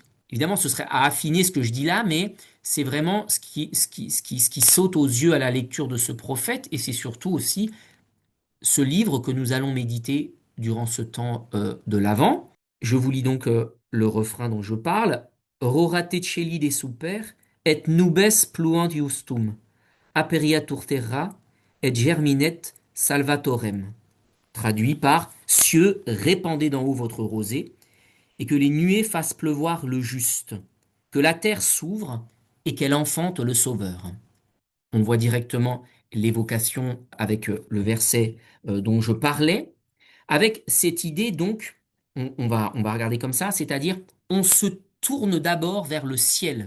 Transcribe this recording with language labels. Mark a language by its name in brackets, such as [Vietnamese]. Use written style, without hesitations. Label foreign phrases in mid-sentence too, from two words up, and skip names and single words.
[French] Évidemment, ce serait à affiner ce que je dis là, mais c'est vraiment ce qui saute aux yeux à la lecture de ce prophète, et c'est surtout aussi ce livre que nous allons méditer durant ce temps de l'Avent. Je vous lis donc le refrain dont je parle. [Latin] Rorate celi de super, et nubes pluant justum, aperiatur terra, et germinet salvatorem. [French] Traduit par cieux, répandez d'en haut votre rosée, et que les nuées fassent pleuvoir le juste, que la terre s'ouvre et qu'elle enfante le Sauveur. On voit directement l'évocation avec le verset dont je parlais, avec cette idée donc, on va regarder comme ça, c'est-à-dire on se tourne d'abord vers le ciel.